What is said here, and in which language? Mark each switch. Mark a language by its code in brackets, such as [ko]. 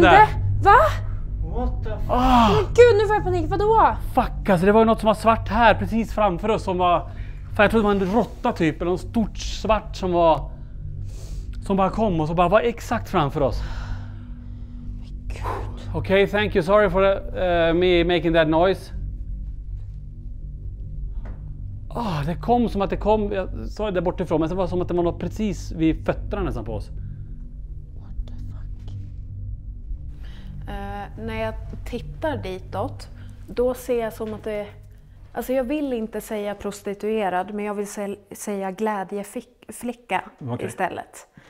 [sv] där? Va? [en] What the fuck? [sv] Men gud, nu får jag panik. Vadå? Fuck, alltså det var ju något som var svart här precis framför oss som var... Fan, jag trodde det var en råtta typ, eller något stort svart som var... Som bara kom och så bara var exakt framför oss. [en] Okay, thank you. Sorry for me making that noise. [sv] Det kom som att det kom... Jag sa det där bortifrån, men det var som att det var något precis vid fötterna nästan på oss. [en] What the fuck? [sv] När jag tittar ditåt, då ser jag som att det... Alltså jag vill inte säga prostituerad, men jag vill säga glädjeflicka istället.